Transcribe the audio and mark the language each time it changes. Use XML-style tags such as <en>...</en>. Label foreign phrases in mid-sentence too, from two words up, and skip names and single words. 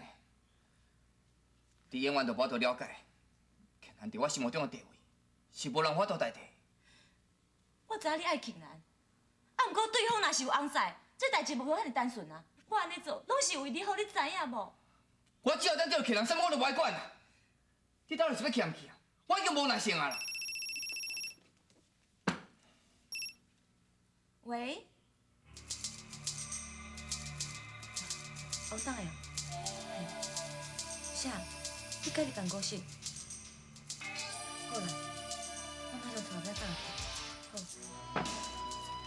<nan>你永远都无法度了解，庆兰伫我心目中的地位是无人法度代替。我知影你爱庆兰，啊，毋过对方若是有翁婿，这代志无遐尼单纯啊。我安尼做拢是为你好，你知影无？我只要等到庆兰，啥物我都无爱管啦。你到底是要欠去啊？我已经无耐性啊啦。喂，王董呀， 啥？你家己办公室？好啦，我马上带尾返去。好。</nan>